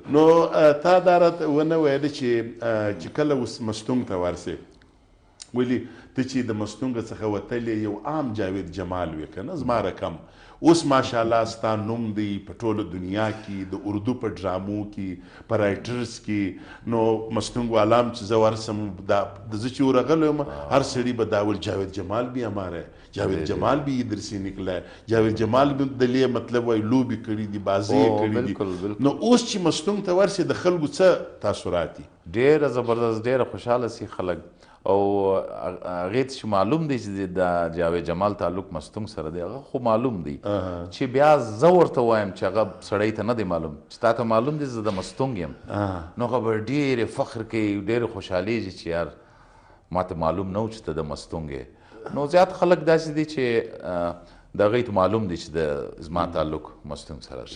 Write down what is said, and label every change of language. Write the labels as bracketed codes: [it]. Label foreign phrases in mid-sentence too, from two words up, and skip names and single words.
[ps] نو تا دا راته ونه ویله چې کله اوس مستونګ ته ورسې ولې ته چې د مستونګ څخه وتلې یو عام جاوید جمال وې که نه زما رقم اوس ماشاءالله ستا نوم دی په ټوله دنیا کې د اردو په ډرامو کې په رایټرز کې نو مستونګ والام چې زه ورسم د زه چې ورغلی یم هر سړي به دا ول [ur] جاوید جمال بھی ہمارا ہے جاوید جمال بھی ادھر سے نکلا ہے جاوید جمال بھی [ps] د لیے مطلب وایي لوبې کړي دي بازۍ کړي دي نو اوس چې مستونګ ته ورسې د خلکو څه تاثرات دي ډېره زبردست ډېره خوشحاله سي خلک او هغې ته چې معلوم دی چې د جاوید جمال تعلق مستونګ سره دی هغه خو معلوم دی چې بیا زه ورته وایم چې هغه سړی ته نه دی معلوم چې تا ته معلوم دی زه د مستونګ یم نو هغه به ډېرې فخر کوي ډېرې خوشحالېږي چې یار ما ته معلوم نه و چې ته د مستونګ یې نو زیات خلک داسې دي چې د هغوی ته معلوم دی چې د زما تعلق مستونګ سره دی.